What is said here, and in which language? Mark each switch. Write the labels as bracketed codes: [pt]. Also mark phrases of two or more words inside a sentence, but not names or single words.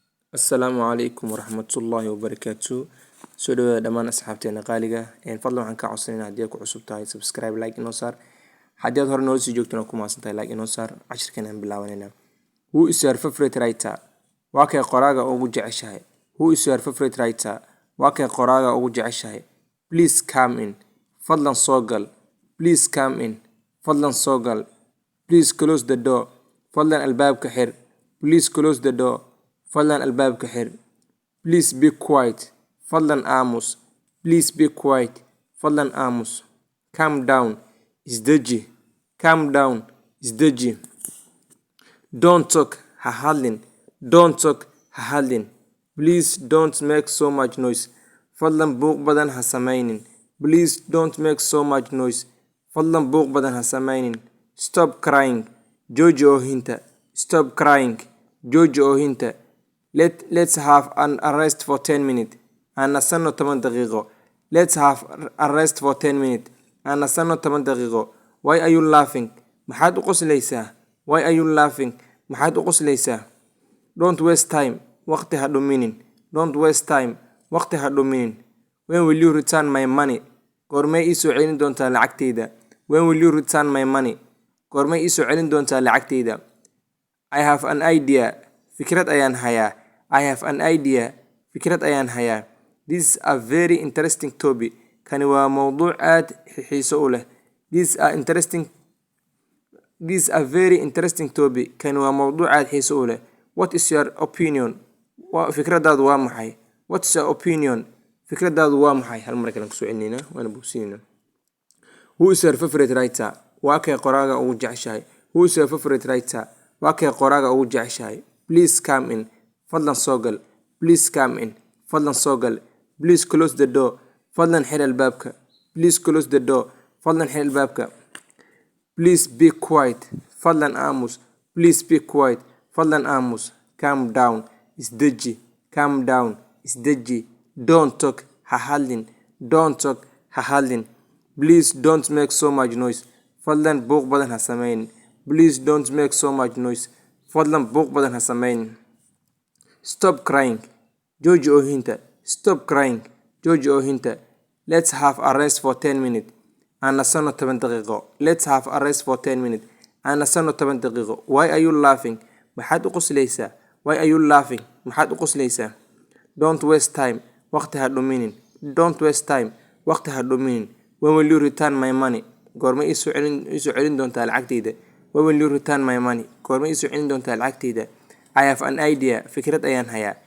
[ar] السلام عليكم ورحمة الله وبركاته. [so] سو دhowaada dhammaan asxaabteena qaaliga fadlan waxaan ka codsanaynaa haddii aad ku cusub tahay [en] subscribe like [so] inoo saar haddii aad hore noola sii joogtana ku mahadsan tahay like inoo saar cashirkan aan bilaabanayna. [en] Who is your favorite writer? [so] Waa kee qoraaga ugu jeceshahay? [en] Who is your favorite writer? [so] Waa kee qoraaga ugu jeceshahay? [en] Please come in. [so] Fadlan soo gal. [en] Please come in. [so] Fadlan soo gal. [en] Please close the door. [so] Fadlan albaabka xir. [en] Please close the door. [so] Fadlan albaabka xir. [en] Please be quiet. [so] Fadlan aamus. [en] Please be quiet. [so] Fadlan aamus. [en] Calm down. [so] Isdeji. [en] Calm down. [so] Isdeji. [en] Don't talk. [so] Ha hadlin. [en] Don't talk. [so] Ha hadlin. [en] Please don't make so much noise. [so] Fadlan buuq badan ha samaynin. [en] Please don't make so much noise. [so] Fadlan buuq badan ha samaynin. [en] Stop crying. [so] Jooji oohinta. [en] Stop crying. [so] Jooji oohinta. [en] Let's have an arrest for 10 minutes. [so] Aan nasanno 10 daqiiqo. [en] Let's have a rest for 10 minutes. [so] Aan nasanno 10 daqiiqo. [en] Why are you laughing? [so] Maxaad u qoslaysaa? [en] Why are you laughing? [so] Maxaad u qoslaysaa? [en] Don't waste time. [so] Waqti ha dhuminin. [en] Don't waste time. [so] Waqti ha dhuminin. [en] When will you return my money? [so] Goormee ii soo celin doontaa lacagtayda? [en] When will you return my money? [so] Goormee ii soo celin doontaa lacagtayda? [en] I have an idea. [so] Fikrad ayaan hayaa. [en] I have an idea. [so] Fikrad ayaan hayaa. [en] This is a very interesting topic. [so] Kani waa mowduuc aad xiiso u leh. [en] This is a very interesting topic. [so] Kani waa mowduuc aad xiiso u leh. [en] What is your opinion? [so] Fikradaadu waa maxay? [en] What is your opinion? [so] Fikradaadu waa maxay? Hal mar kale ku soo celinayna waana bogsiinayna. [en] Who is your favorite writer? [so] Waa kee qoraaga ugu jeceshahay? [en] Who is your favorite writer? [so] Waa kee qoraaga ugu jeceshahay? [en] Please come in. [so] Fadlan soo gal. [en] Please come in. [so] Fadlan soo gal. [en] Please close the door. [so] Fadlan xir albaabka. [en] Please close the door. [so] Fadlan xir albaabka. [en] Please be quiet. [so] Fadlan aamus. [en] Please be quiet. [so] Fadlan aamus. [en] Calm down. Isdeji. Calm down. Isdeji. Don't talk. [so] Ha hadlin. [en] Don't talk. [so] Ha hadlin. [en] Please don't make so much noise. [so] Fadlan buuq badan ha samaynin. [en] Please don't make so much noise. [so] Fadlan buuq badan ha samaynin. [en] Stop crying. [so] Jooji oohinta. [en] Stop crying. [so] Jooji oohinta. [en] Let's have a rest for 10 minutes. [so] Aan nasanno 10 daqiiqo. [en] Let's have a rest for 10 minutes. [so] Aan nasanno 10 daqiiqo. [en] Why are you laughing? [so] Maxaad u qoslaysaa? [en] Why are you laughing? [so] Maxaad u qoslaysaa? [en] Don't waste time. [so] Waqti ha dhuminin. [en] Don't waste time. [so] Waqti ha dhuminin. [en] When will you return my money? [so] Goorma ii soo celin doontaa lacagtayda? [en] When will you return my money? [so] Goorma ii soo celin doontaa lacagtayda? [en] I have an idea. [so] Fikrad ayaan hayaa.